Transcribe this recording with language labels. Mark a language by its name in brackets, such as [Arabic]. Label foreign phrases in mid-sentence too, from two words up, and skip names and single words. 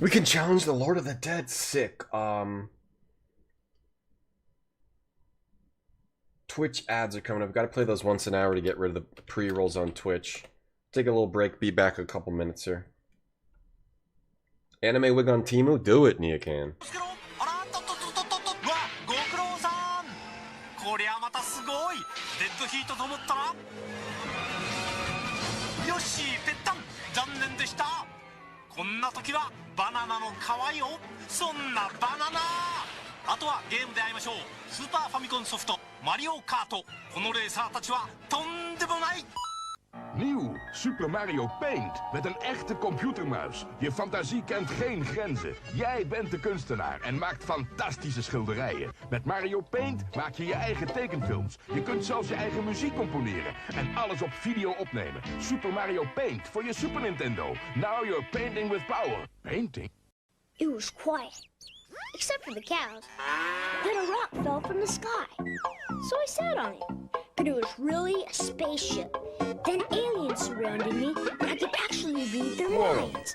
[English] We can challenge the Lord of the Dead. Sick. Twitch ads are coming up. We've got to play those once an hour to get rid of the pre-rolls on Twitch. Take a little break. Be back a couple minutes here. Anime wig on Temu? Do it, Niakan. [Japanese] こりゃまたすごいデッドヒートと思ったらよしぺったん残念した。こんな時はバナナの皮よ。そんなバナナ。あとはゲームで会いましょう。スーパーファミコンソフトマリオカート。このレーサーたちはとんでもない。 [Dutch] Nieuw, Super Mario Paint. Met een echte computermuis. Je fantasie kent geen grenzen. Jij bent de kunstenaar en maakt fantastische schilderijen. Met Mario Paint maak je je eigen tekenfilms. Je kunt zelfs je eigen muziek componeren. En alles op video opnemen. Super Mario Paint voor je Super Nintendo. [English] Now you're painting with power. Painting? It was quiet, except for the cows. Then a rock fell from the sky. So I sat on it. But it was really a spaceship. Then aliens surrounded me, and I could actually read their minds.